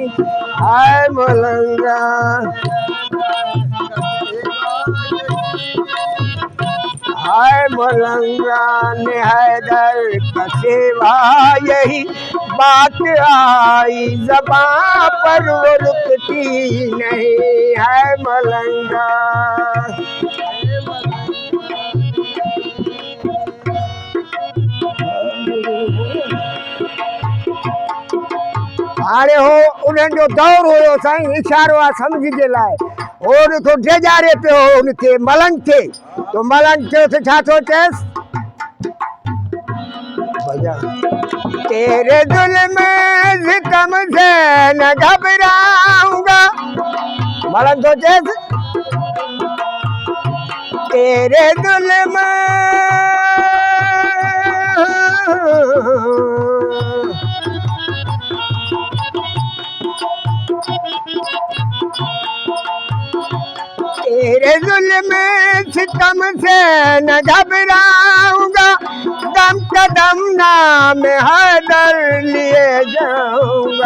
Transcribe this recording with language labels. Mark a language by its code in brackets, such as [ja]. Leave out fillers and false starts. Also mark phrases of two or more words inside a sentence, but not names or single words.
[ur] ہائے ملنگا، ہائے ملنگا نے حیدر کا سیوا، یہی بات آئی زباں پر وہ رکتی نہیں. ہے ملنگا, [sd] हाणे हो उन्हनि जो दौर हुयो साईं, इशारो आहे सम्झ जे लाइ। और तो डेजारे पियो उनखे मलंग खे, तो मलंग चयोसि छा थो चएसि, [ur] تیرے ظلم ستم سے نہ گھبراؤں گا. [sd] मलंग थो चएसि [ur] تیرے ظلم تیرے ظلم ستم سے نہ گھبراؤں گا، دم قدم نام حیدر لیے جاؤں گا.